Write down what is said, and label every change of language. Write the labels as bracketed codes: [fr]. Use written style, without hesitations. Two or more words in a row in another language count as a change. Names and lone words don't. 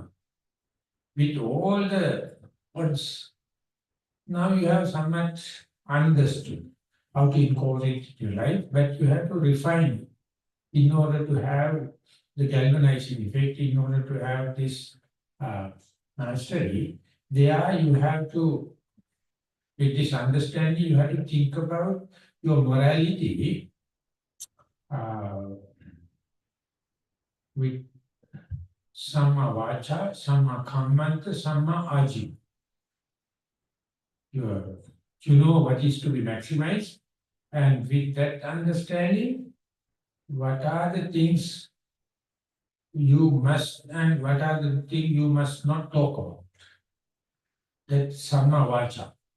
[en] With all the odds, now you have somewhat understood how to incorporate it in your life, but you have to refine it in order to have the galvanizing effect, in order to have this mastery. There you have to, with this understanding, you have to think about your morality with [pi] samma vacha, samma kammanta, samma aji. [en] You know what is to be maximized, and with that understanding, what are the things you must and what are the things you must not talk about. That's [pi] samma vacha.